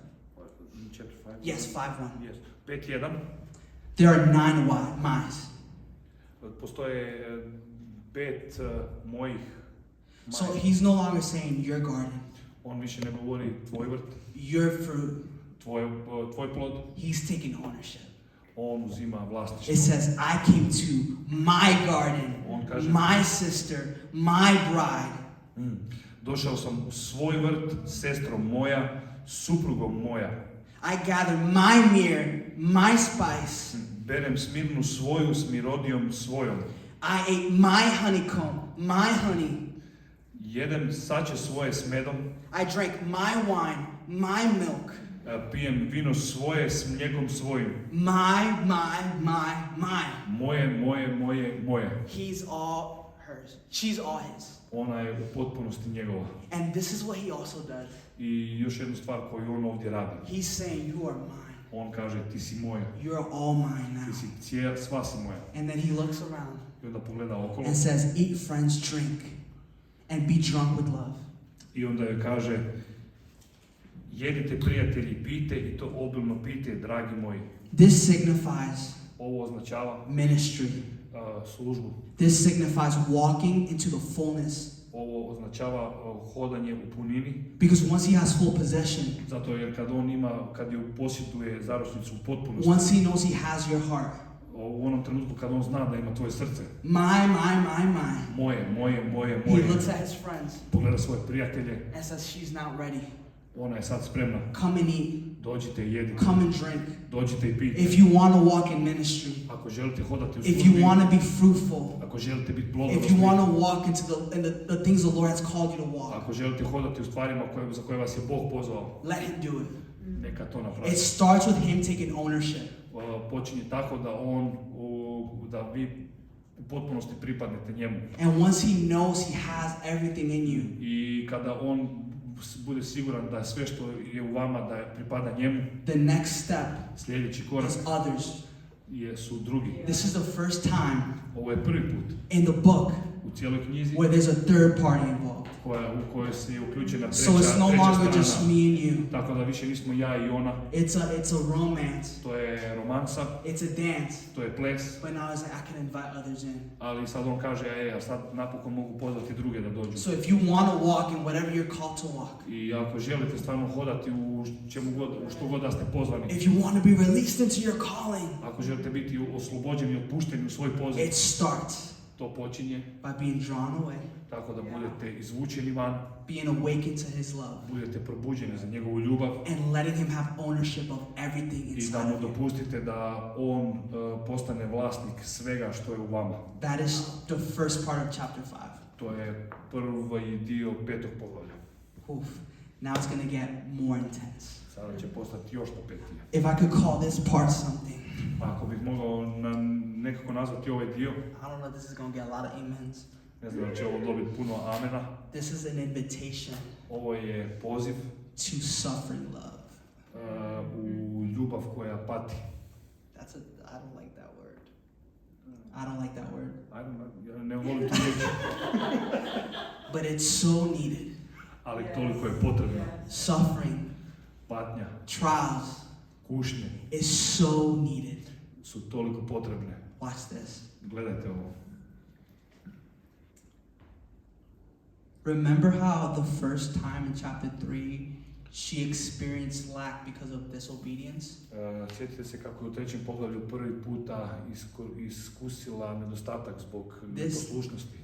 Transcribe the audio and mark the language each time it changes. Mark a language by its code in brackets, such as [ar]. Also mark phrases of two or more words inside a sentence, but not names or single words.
[en] Chapter 5? Yes, 5:1. Yes. 5.1. There are 9 my's. [hr] Postoje 5 mojih. [en] So he's no longer saying your garden, [hr] On više ne govori tvoj vrt, [en] your fruit. [hr] tvoj plod. [en] He's taking ownership. [hr] On uzima vlasništvo. [en] It says, I came to my garden, [hr] On kaže, [en] my sister, my bride. [hr] Došao sam u svoj vrt, sestro moja, suprugom moja. [en] I gather my myrrh, my spice. [hr] Berem smirnu svoju s mirodijom svojom. [en] I ate my honeycomb, my honey. [hr] Jedem sače svoje s medom. [en] I drank my wine, my milk. [hr] Pijem vino svoje s mlijekom svojim. [en] My. [hr] Moje. [en] He's all hers. She's all his. [hr] Ona je u potpunosti njegova. [en] And this is what he also does. [hr] I još jednu stvar koju on ovdje radi. [en] He's saying, you are mine. [hr] On kaže, ti si moja. [en] You're all mine [hr] Ti [en] now. [hr] si sva si moja. [en] And then he looks around [hr] I onda pogleda okolo. [en] and says, eat, friends, drink, and be drunk with love. [hr] I onda joj kaže, jedite prijatelji, pijte i to obilno pijte, dragi moji. [en] This signifies [hr] Ovo označava [en] ministry. [hr] službu. [en] This signifies walking into the fullness. [hr] Ovo označava hodanje u punini. [en] Because once he has full possession, [hr] Zato jer kad je posjeduje zaročnicu u potpunosti, [en] once he knows he has your heart, [hr] u onom trenutku kad on zna da ima tvoje srce, [en] my. [hr] moje, [en] He looks at his friends [hr] pogleda svoje prijatelje, [en] and says, she's now ready. [hr] ona je sad spremna. [en] Come and eat. [hr] Dođite i jedite. [en] Come and drink. [hr] Dođite i pijte. [en] If you want to walk in ministry, [hr] Ako želite hodati u [en] if you [hr] službi, [en] want to be fruitful, [hr] ako želite biti [en] if [hr] plodovitni, [en] you want to walk into the things the Lord has called you to walk, [hr] ako želite hodati u stvarima za koje vas je Bog pozvao, [en] let him do it. [hr] neka to napravi. [en] It starts with him taking ownership. [hr] Počinje tako da vi u potpunosti pripadnete njemu. [en] And once he knows he has everything in you, [hr] I kada on bude siguran da sve što je u vama da pripada njemu, [en] the next step [hr] sljedeći korak [en] is others. [hr] su drugi. [en] This is the first time [hr] Ovo je prvi put [en] in the book [hr] u cijeloj knjizi [en] where there's a third party involved. [hr] u kojoj se je uključena [en] So it's no longer just [hr] strana. [en] me and you. [hr] Tako da više nismo ja i ona. [en] It's a romance. [hr] To je romansa, [en] It's a dance. [hr] to je ples. [en] But now it's like I can invite others in. [hr] Ali sad on kaže, a sad napokon mogu pozvati druge da dođu. [en] So if you want to walk in whatever you're called to walk, [hr] I ako želite stvarno hodati u što god da ste pozvani, [en] if you want to be released into your calling, [hr] ako želite biti oslobođeni i otpušteni u svoj poziv, [en] it starts [hr] to počinje [en] by being drawn away, [hr] tako da budete izvučeni van, [en] being awakened to his love, [hr] budete probuđeni za njegovu ljubav [en] and letting him have ownership of everything [hr] i da [en] inside [hr] mu [en] of you. [hr] dopustite da on postane vlasnik svega što je u vama. [en] That is the first part of chapter 5. [hr] To je prvi dio 5. poglavlja. Oof. [en] Now it's going to get more intense. [hr] Sada će postati još napetije. [en] If I could call this part something, [hr] Ako bih mogao nekako nazvati ovaj dio, [en] I don't know if this is going to get a lot of amens. [hr] ne znam da će ovo dobiti puno amena. [en] This is an invitation [hr] Ovo je poziv [en] to suffering love. [hr] u ljubav koja pati. [en] I don't like that word. I don't like that word. [hr] Ja ne volim tu riječ, [en] But it's so needed. [hr] ali toliko je potrebno. [en] Suffering, [hr] Patnja, [en] trials [hr] kušnje [en] is so needed. [hr] su toliko potrebne. [en] Watch this. [hr] Gledajte ovo. [en] Remember how the first time in chapter 3 she experienced lack because of disobedience? [hr] Sjetite se kako je u 3. poglavlju prvi puta iskusila nedostatak zbog neposlušnosti.